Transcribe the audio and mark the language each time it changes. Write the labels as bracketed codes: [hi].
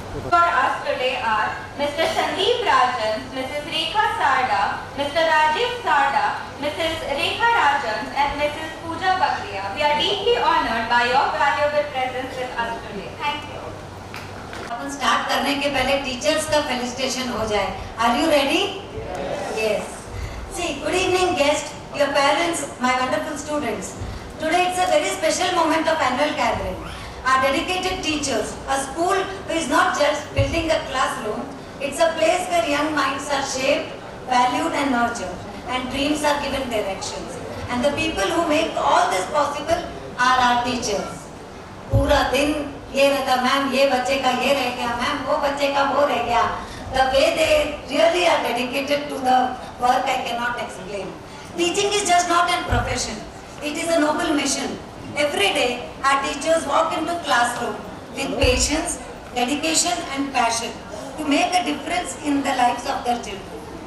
[en] For us today are Mr. Sandeep Rajan, Mrs. Rekha Sarda, Mr. Rajiv Sarda, Mrs. Rekha Rajan and Mrs. Pooja Bagria. We are deeply honored by your valuable presence with us today. Thank you. [hi] Upon start करने के पहले teachers का felicitation हो जाए. [en] Are you ready? Yes. See, good evening guests, your parents, my wonderful students. Today it's a very special moment of annual gathering. Our dedicated teachers, a school who is not just building a classroom, it's a place where young minds are shaped, valued and nurtured, and dreams are given directions. And the people who make all this possible are our teachers. [hi] पूरा दिन ये रहता, ma'am ये बच्चे का ये रह गया, मैम वो बच्चे का वो रह गया. [en] The way they really are dedicated to the work I cannot explain. Teaching is just not a profession. It is a noble mission. Every day, our teachers walk into classroom with patience, dedication and passion to make a difference in the lives of their children.